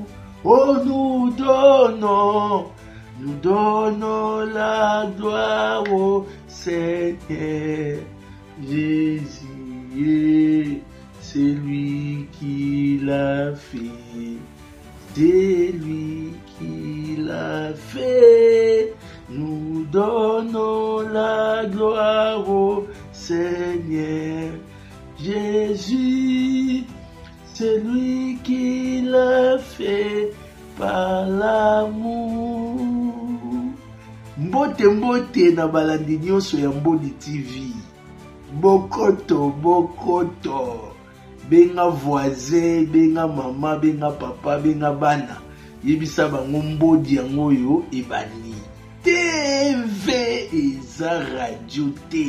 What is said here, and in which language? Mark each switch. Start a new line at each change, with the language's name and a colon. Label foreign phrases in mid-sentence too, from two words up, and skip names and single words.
French: Oh, nous donnons la gloire au Seigneur Jésus, c'est lui qui l'a fait, c'est lui qui l'a fait. Nous donnons la gloire au Seigneur Jésus, c'est lui qui l'a fait par l'amour.
Lingala: Mbote mbote na balandi nyonso ya Mbodi TV. Bokoto, bokoto. Benga voisin, benga mama, benga papa, benga bana. Yebisa bango Mbodi yango yo ebani. TV eza radio te.